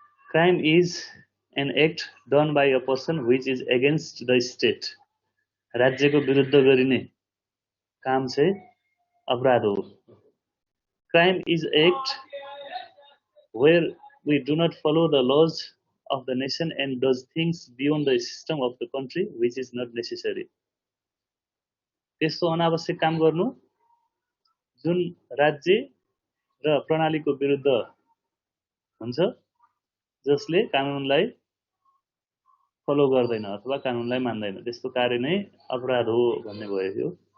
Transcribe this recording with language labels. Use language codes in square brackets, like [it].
[en] Crime is an act done by a person which is against the state. [ne] राज्यको विरुद्ध गरिने काम चाहिँ अपराध हो। [en] Crime is act where we do not follow the laws of the nation and does things beyond the system of the country which is not necessary. [ne] त्यस्तो अनावश्यक काम गर्नु जुन राज्य र प्रणालीको विरुद्ध हुन्छ, जसले कानुनलाई फलो गर्दैन अथवा कानुनलाई मान्दैन, त्यस्तो कार्य नै अपराध हो भन्ने भयो यो।